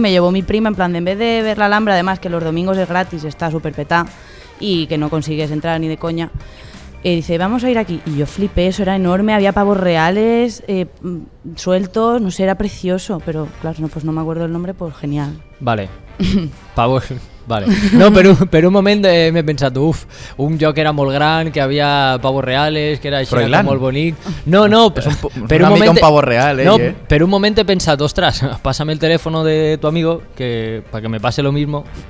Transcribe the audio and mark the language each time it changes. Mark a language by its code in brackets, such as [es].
[es] Me llevó mi prima en plan de en vez de ver la Alhambra, además que los domingos es gratis, está súper petá y que no consigues entrar ni de coña. Dice, vamos a ir aquí. Y yo flipé, eso era enorme, había pavos reales, sueltos, no sé, era precioso. Pero claro, no, pues no me acuerdo el nombre, pues genial. Vale. Pavos... Vale. [ca] No, per un moment m'he pensat, un lloc era molt gran, que havia [es] pavos reales, [ca] que era així molt bonic. No, per un moment... [es] un pavo real, [ca] no, per un moment he pensat, [es] ostras, pásame el teléfono de tu amigo para que me pase lo mismo.